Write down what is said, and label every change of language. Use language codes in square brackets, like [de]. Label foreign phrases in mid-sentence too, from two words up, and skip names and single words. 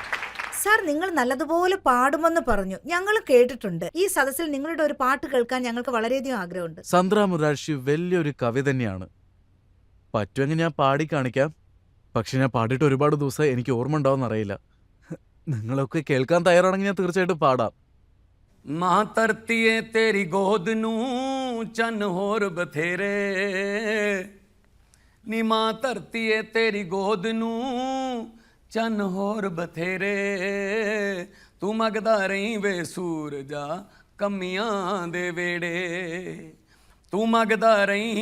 [ml] സാർ, നിങ്ങൾ നല്ലതുപോലെ പാടുമെന്ന് പറഞ്ഞു, ഞങ്ങൾ കേട്ടിട്ടുണ്ട്. ഈ സദസ്സിൽ നിങ്ങളുടെ ഒരു പാട്ട് കേൾക്കാൻ ഞങ്ങൾക്ക് വളരെയധികം ആഗ്രഹമുണ്ട്. സന്ദ്ര മുരാർജി വലിയൊരു കവി തന്നെയാണ്. പറ്റുമെങ്കിൽ ഞാൻ പാടി കാണിക്കാം. പക്ഷെ ഞാൻ പാടിയിട്ട് ഒരുപാട് ദിവസം എനിക്ക് ഓർമ്മ ഉണ്ടാവും അറിയില്ല. നിങ്ങളൊക്കെ കേൾക്കാൻ തയ്യാറാണെങ്കിൽ ഞാൻ തീർച്ചയായിട്ടും പാടാം. [pa] ਮਾਂ ਧਰਤੀਏ ਤੇਰੀ ਗੋਦ ਨੂੰ ਚੰਨ ਹੋਰ ਬਥੇਰੇ ਨੀ ਮਾਂ ਧਰਤੀਏ ਤੇਰੀ ਗੋਦ ਨੂੰ ਚੰਨ ਹੋਰ ਬਥੇਰੇ ਤੂੰ ਮੰਗਦਾ ਰਹੀਂ ਵੇ ਸੂਰਜਾ ਕਮੀਆਂ ਦੇ ਵੇੜੇ ਤੂੰ ਮੰਗਦਾ ਰਹੀਂ